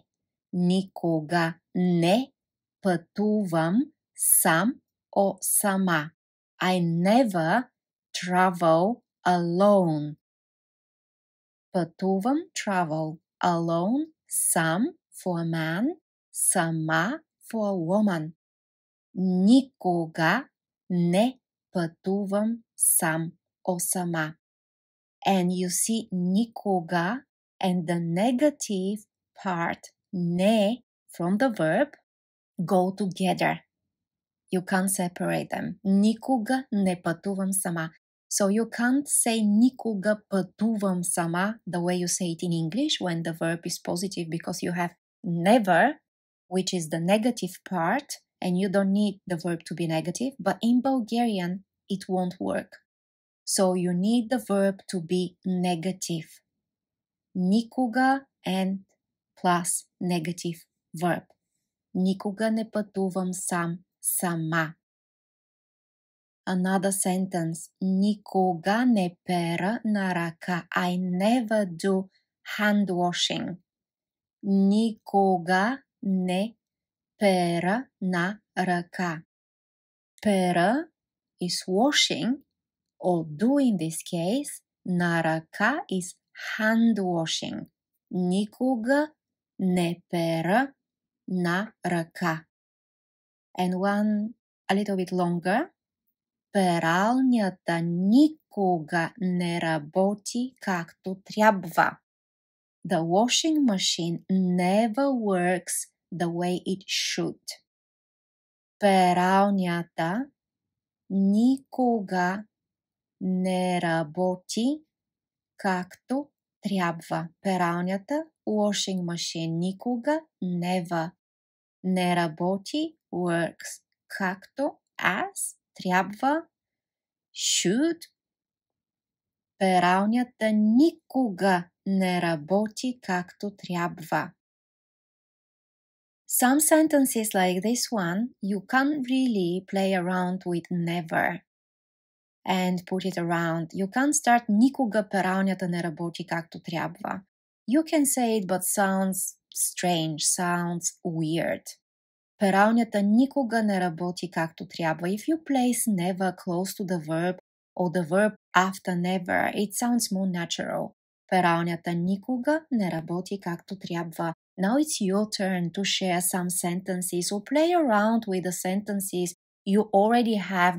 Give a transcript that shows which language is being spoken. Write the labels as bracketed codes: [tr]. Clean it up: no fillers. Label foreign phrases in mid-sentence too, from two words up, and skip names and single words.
[bg] Никога не пътувам сам or сама. [en] I never travel alone. Пътувам, travel, alone, сам, for a man, сама, for a woman. [bg] Никога не пътувам сам or сама. [en] And you see никога and the negative part не from the verb go together. You can't separate them. [bg] Никога не пътувам сама. [en] So you can't say [bg] никога пътувам сама [en] the way you say it in English when the verb is positive because you have never, which is the negative part, and you don't need the verb to be negative, but in Bulgarian it won't work. So you need the verb to be negative. Никога and plus negative verb. [bg] Никога не пътувам сам, сама. [en] Another sentence. [bg] Никога не пера на ръка. [en] I never do hand washing. [bg] Никога не пера на ръка. [en] Пера is washing, or do in this case. [bg] На ръка [en] is hand washing. [bg] Никога не пера на ръка. [en] And one a little bit longer. [bg] Пералнята никога не работи както трябва. [en] The washing machine never works the way it should. [bg] Пералнята никога не работи както трябва. Пералнята, [en] washing machine, никога, never. [bg] Не работи, works, както, as, трябва, should. Пералнята никога не работи както трябва. [en] Some sentences like this one, you can't really play around with never and put it around. You can't start [bg] никога пералнята не работи както трябва. [en] You can say it, but sounds strange, sounds weird. [bg] Пералнята никога не работи както трябва. [en] If you place never close to the verb or the verb after never, it sounds more natural. [bg] Пералнята никога не работи както трябва. [en] Now it's your turn to share some sentences or play around with the sentences you already have.